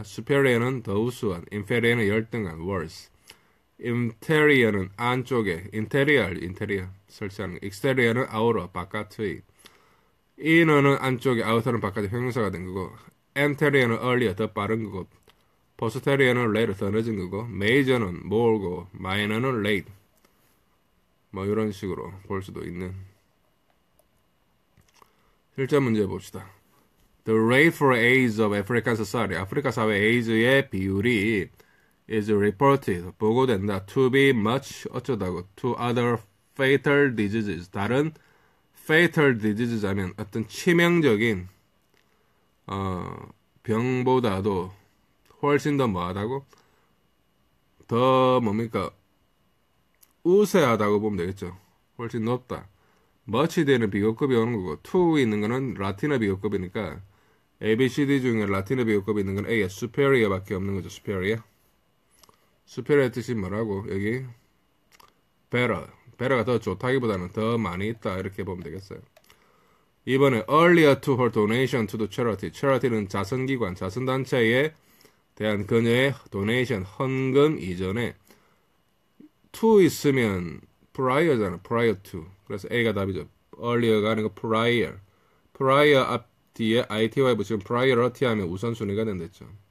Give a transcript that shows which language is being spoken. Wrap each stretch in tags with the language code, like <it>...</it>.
<ko>superior는 더 우수한, inferior는 열등한, worse. interior는 안쪽에, interior 설치하는 거. exterior는 outer, 바깥의. inner는 안쪽에, outer는 바깥의 형용사가 된 거고. anterior는 earlier, 더 빠른 거고. posterior는 later, 더 늦은 거고. major는 more고, minor는 late. 뭐 이런 식으로 볼 수도 있는. 실제 문제 봅시다.</ko> <en>The rate for AIDS of African society.</en> <ko>아프리카 사회 에이즈의 비율이</ko> <en>is reported,</en> <ko>보고된다.</ko> <en>To be much</en> <ko>어쩌다고.</ko> <en>To other fatal diseases.</en> <ko>다른 fatal diseases 하면 어떤 치명적인 병보다도 훨씬 더 뭐하다고? 더 뭡니까? 우세하다고 보면 되겠죠. 훨씬 높다. much 되는 비교급이 오는 거고 to 있는 거는 라틴어 비교급이니까 A, B, C, D 중에 라틴어 비교급이 있는 건 A의 superior 밖에 없는 거죠. superior. superior 뜻이 뭐라고? 여기 better. better가 더 좋다기보다는 더 많이 있다. 이렇게 보면 되겠어요. 이번에</ko> <en>earlier to her donation to the charity.</en> <ko>charity는 자선기관, 자선단체에 대한 그녀의 donation, 헌금 이전에 to 있으면 prior잖아. prior to. 그래서 A가 답이죠. earlier가 아니고 prior. prior 앞 뒤에 ITY 붙이면 priority 하면 우선순위가 된댔죠.</ko>